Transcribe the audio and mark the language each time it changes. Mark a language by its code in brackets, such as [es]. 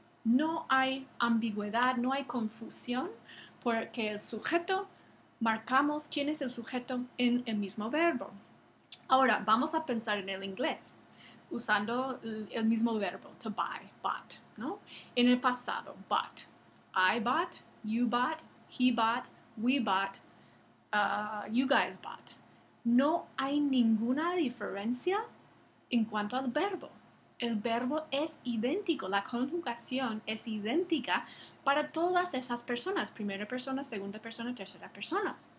[es] No hay ambigüedad, no hay confusión, porque el sujeto, marcamos quién es el sujeto en el mismo verbo. Ahora, vamos a pensar en el inglés, usando el mismo verbo, [en] to buy, bought, [es] ¿no? En el pasado, bought. [en] I bought, you bought, he bought, we bought, you guys bought. [es] No hay ninguna diferencia en cuanto al verbo. El verbo es idéntico, la conjugación es idéntica para todas esas personas, primera persona, segunda persona, tercera persona.